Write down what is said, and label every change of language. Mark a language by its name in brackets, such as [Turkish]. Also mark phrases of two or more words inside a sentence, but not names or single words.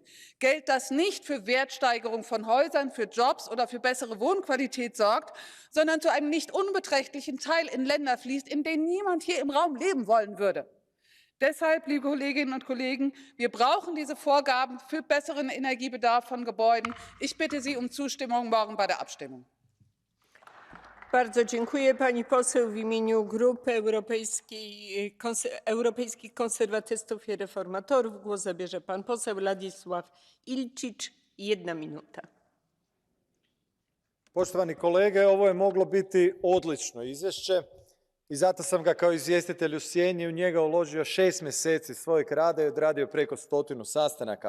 [German] Geld, das nicht für Wertsteigerung von Häusern, für Jobs oder für bessere Wohnqualität sorgt, sondern zu einem nicht unbeträchtlichen Teil in Länder fließt, in denen niemand hier im Raum leben wollen würde. Deshalb, liebe Kolleginnen und Kollegen, wir brauchen diese Vorgaben für besseren Energiebedarf von Gebäuden. Ich bitte Sie um Zustimmung morgen bei der Abstimmung. [Polish] Bardzo dziękuję. Pani poseł w imieniu Grupy Europejskich Konserwatystów i Reformatorów głos zabierze pan poseł Ladisław Ilčić. 1 minuta. [Croatian] Poštovani kolege, ovo je moglo biti odlično izvješće i zato sam ga kao izvjestitelj u sjeni u njega uložio 6 mjeseci svojeg rada i odradio preko 100 sastanaka.